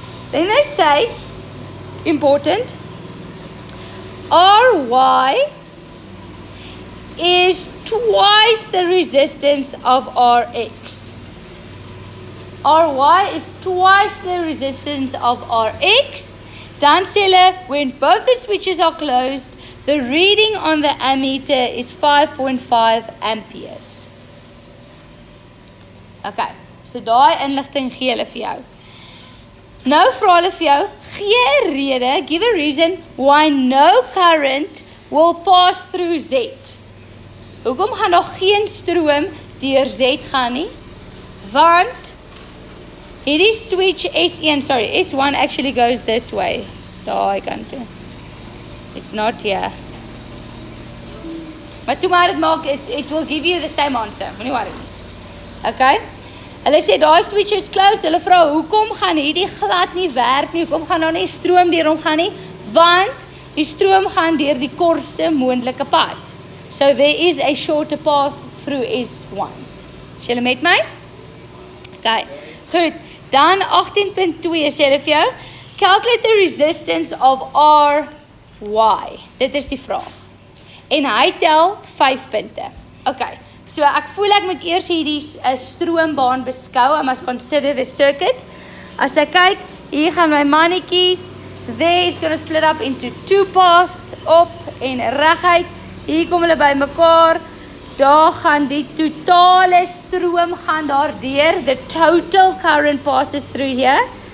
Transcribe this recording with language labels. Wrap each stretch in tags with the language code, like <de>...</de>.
<en>Then they say, important, Ry is twice the resistance of Rx. Ry is twice the resistance of Rx.</en> <af>Dan sê hulle,</af> <en>when both the switches are closed, the reading on the ammeter is 5.5 amperes.</en> <af>Okay, so daai inligting gee hulle vir jou. Nou vra hulle vir jou, gee 'n rede,</af> <en>give a reason why no current will pass through Z.</en> <af>Hoekom gaan daar geen stroom deur Z gaan nie? Want hierdie</af> <en>switch S1 actually goes this way.</en> <af>Daai kant toe.</af> <en>It's not here.</en> <af>Maar toe maar dit maak,</af> <en>it will give you the same answer.</en> <af>Moenie worry. Okay? Hulle sê, daai switch is closed. Hulle vra, hoekom gaan hierdie glad nie werk nie? Hoekom gaan daar nie stroom deur hom gaan nie? Want die stroom gaan deur die kortste moontlike pad.</af> <en>So there is a shorter path through S1.</en> <af>Is julle met my? Okay, goed. Dan 18.2 sê hulle vir jou,</af> <en>calculate the resistance of RY.</en> <af>Dit is die vraag. En hy tel 5 punte. Okay, so ek voel ek moet eers hierdie stroombaan beskou.</af> <en>I must consider the circuit.</en> <af>As ek kyk, hier gaan my mannetjies,</af> <en>there is going to split up into 2 paths,</en> <af>op en reguit. Hier kom hulle by mekaar. Daar gaan die totale stroom gaan daardeur.</af> <en>The total current passes through here.</en>